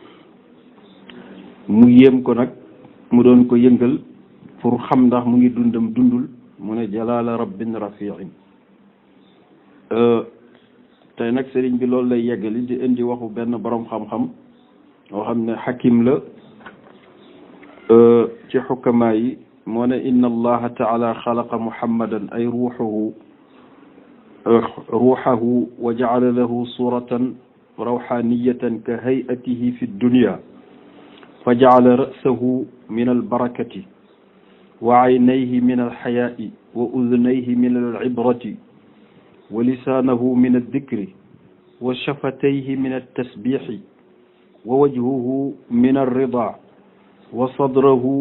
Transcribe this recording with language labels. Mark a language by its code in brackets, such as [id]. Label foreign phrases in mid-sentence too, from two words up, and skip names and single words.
[wo] mu yéem ko nag mu doon ko yëngal pour xam ndax mu ngi dundam dundul mu ne [ar] جلالا ربٍّ رفيعٍ [wo] tey nag sëriñ bi loolu lay yeggali di indi waxu benn boroom xam-xam moo xam ne xakim la ci xukamaa yi moo ne [ar] إن الله تعالى خلق محمدا أي روحه وجعل له صورة روحانية كهيئته في الدنيا فجعل رأسه من البركة وعينيه من الحياء وأذنيه من العبرة ولسانه من الذكر وشفتيه من التسبيح ووجهه من الرضا وصدره